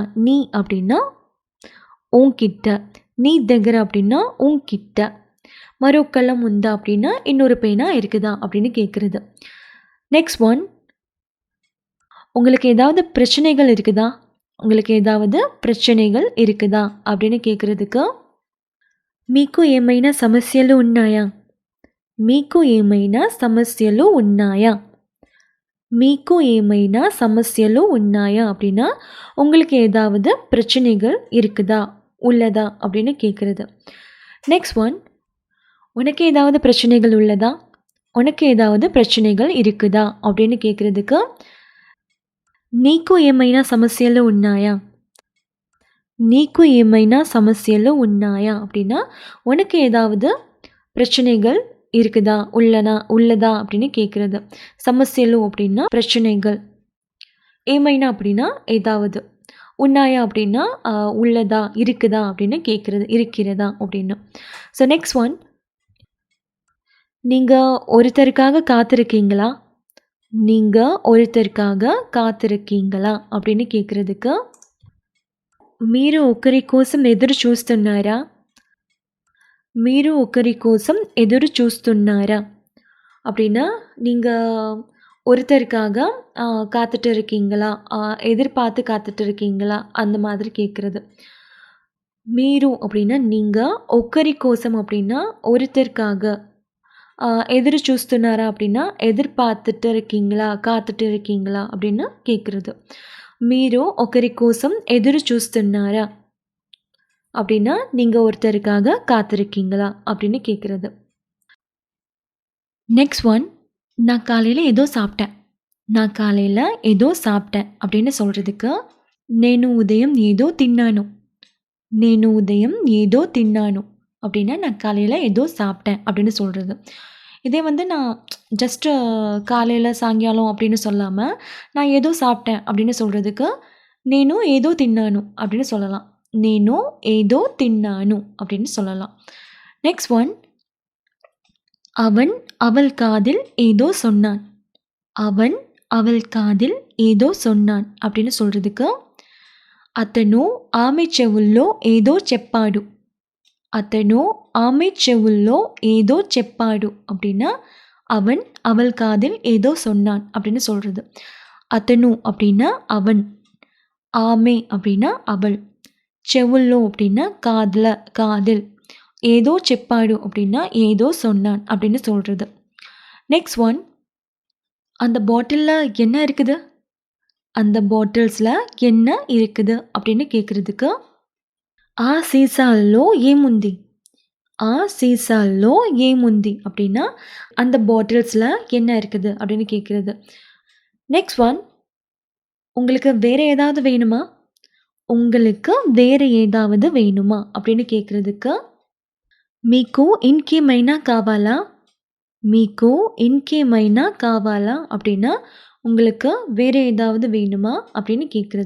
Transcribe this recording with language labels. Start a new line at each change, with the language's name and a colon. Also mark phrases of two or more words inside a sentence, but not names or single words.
Tamil: நீ அப்படின்னா உன்கிட்ட,
Telugu: నీ దగ్గర
Tamil: அப்படின்னா உன்கிட்ட,
Telugu: మరో కలం ఉందా
Tamil: அப்படின்னா இன்னொரு பேனா இருக்குதா அப்படின்னு கேட்குறது.
English: next one,
Tamil: உங்களுக்கு ஏதாவது பிரச்சனைகள் இருக்குதா? உங்களுக்கு ஏதாவது பிரச்சனைகள் இருக்குதா அப்படின்னு கேட்குறதுக்கு
Telugu: మీకు ఏమైనా సమస్యలు ఉన్నాయా? మీకు ఏమైనా సమస్యలు ఉన్నాయా? మీకు ఏమైనా సమస్యలు ఉన్నాయా
Tamil: அப்படின்னா உங்களுக்கு ஏதாவது பிரச்சனைகள் இருக்குதா, உள்ளதா அப்படின்னு கேட்குறது.
English: next one,
Tamil: உனக்கு ஏதாவது பிரச்சனைகள் உள்ளதா? உனக்கு ஏதாவது பிரச்சனைகள் இருக்குதா அப்படின்னு கேட்குறதுக்கு
Telugu: నీకు ఏమైనా సమస్యలు ఉన్నాయా? నీకు ఏమైనా సమస్యలు ఉన్నాయా
Tamil: அப்படின்னா உனக்கு ஏதாவது பிரச்சனைகள் இருக்குதா, உள்ளதா அப்படின்னு கேட்குறது. சமஸ்யலு அப்படின்னா பிரச்சனைகள், ஏமைனா அப்படின்னா ஏதாவது, உன்னாயா அப்படின்னா உள்ளதா இருக்குதா அப்படின்னு கேட்குறது, இருக்கிறதா அப்படின்னு.
English: so next one,
Tamil: நீங்கள் ஒருத்தருக்காக காத்திருக்கீங்களா? நீங்கள் ஒருத்தருக்காக காத்திருக்கீங்களா அப்படின்னு கேட்குறதுக்கு
Telugu: మీరు ఒకరి కోసం ఎదురు చూస్తున్నారా? మీరు ఒకరి కోసం ఎదురు చూస్తున్నారా
Tamil: அப்படின்னா நீங்கள் ஒருத்தருக்காக காத்துட்டு இருக்கீங்களா, எதிர்பார்த்து காத்துட்டு இருக்கீங்களா அந்த மாதிரி கேட்குறது. మీరు அப்படின்னா நீங்கள்,
Telugu: ఒకరి కోసం
Tamil: அப்படின்னா ஒருத்தருக்காக,
Telugu: ఎదురు చూస్తున్నారా
Tamil: அப்படின்னா எதிர்பார்த்துட்டு இருக்கீங்களா, காத்துட்டு இருக்கீங்களா அப்படின்னு கேட்குறது.
Telugu: మీరు ఒకరి కోసం ఎదురు చూస్తున్నారా
Tamil: அப்படின்னா நீங்கள் ஒருத்தருக்காக காத்திருக்கீங்களா அப்படின்னு கேட்குறது.
English: next one,
Tamil: நான் காலையில் ஏதோ சாப்பிட்டேன். நான் காலையில் ஏதோ சாப்பிட்டேன் அப்படின்னு சொல்கிறதுக்கு
Telugu: నేను ఉదయం ఏదో తిన్నాను. నేను ఉదయం ఏదో తిన్నాను
Tamil: அப்படின்னா நான் காலையில் ஏதோ சாப்பிட்டேன் அப்படின்னு சொல்கிறது. இதே வந்து நான் ஜஸ்ட்டு காலையில் சாயங்காலம் அப்படின்னு சொல்லாமல் நான் ஏதோ சாப்பிட்டேன் அப்படின்னு சொல்கிறதுக்கு
Telugu: నేను ఏదో తిన్నాను
Tamil: அப்படின்னு சொல்லலாம்.
Telugu: నేను ఏదో తిన్నాను
Tamil: அப்படின்னு சொல்லலாம்.
English: next one,
Tamil: அவன் அவள் காதில் ஏதோ சொன்னான். அவன் அவள் காதில் ఏదో சொன்னான் அப்படின்னு சொல்கிறதுக்கு
Telugu: అతను ఆమె చెవుల్లో ఏదో చెప్పాడు. అతను ఆమె చెవుల్లో ఏదో చెప్పాడు
Tamil: அப்படின்னா அவன் அவள் காதில் ஏதோ சொன்னான் அப்படின்னு சொல்கிறது. అతను அப்படின்னா அவன், ஆமே அப்படின்னா அவள், చెవుల్లో அப்படின்னா காதில் காதில், ஏதோ చెప్పాడు அப்படின்னா ஏதோ சொன்னான் அப்படின்னு சொல்கிறது.
English: next one,
Tamil: அந்த பாட்டிலில் என்ன இருக்குது, அந்த பாட்டில்ஸில் என்ன இருக்குது அப்படின்னு கேட்குறதுக்கு
Telugu: ఆ సీసాల్లో ఏముంది, ఆ సీసాల్లో ఏముంది
Tamil: அப்படின்னா அந்த பாட்டில்ஸில் என்ன இருக்குது அப்படின்னு கேட்குறது.
English: next one,
Tamil: உங்களுக்கு வேறு ஏதாவது வேணுமா, உங்களுக்கு வேறு ஏதாவது வேணுமா அப்படின்னு கேட்குறதுக்கு
Telugu: మీకు ఇంకేమైనా కావాలా, మీకు ఇంకేమైనా కావాలా
Tamil: அப்படின்னா உங்களுக்கு வேறு ஏதாவது வேணுமா அப்படின்னு கேட்குறது.